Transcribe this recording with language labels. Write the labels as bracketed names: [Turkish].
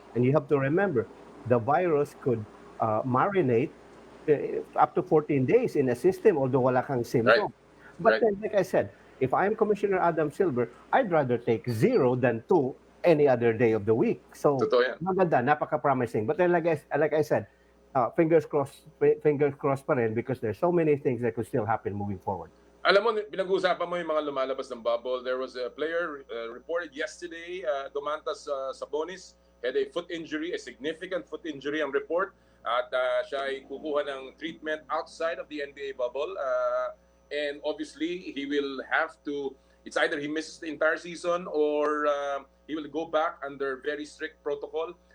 [English] And you have to remember, the virus could marinate up to 14 days in a system, although [Filipino] wala kang symptom. [English] But then, like I said, if I'm Commissioner Adam Silver, I'd rather take 0 than 2 any other day of the week. So [Filipino] Totoo yan. maganda, napaka-promising. [English] But then like I said, fingers crossed [Filipino] pa rin [English] because there's so many things that could still happen moving forward. [Filipino] Alam mo, pinag-uusapan mo yung mga lumalabas ng bubble. [English] There was a player reported yesterday, Domantas Sabonis, had a foot injury, a significant foot injury [Filipino] ang report. At siya ay kukuha ng treatment outside of the NBA bubble. [English] And obviously, he will have to, it's either he misses the entire season or he will go back under very strict protocol.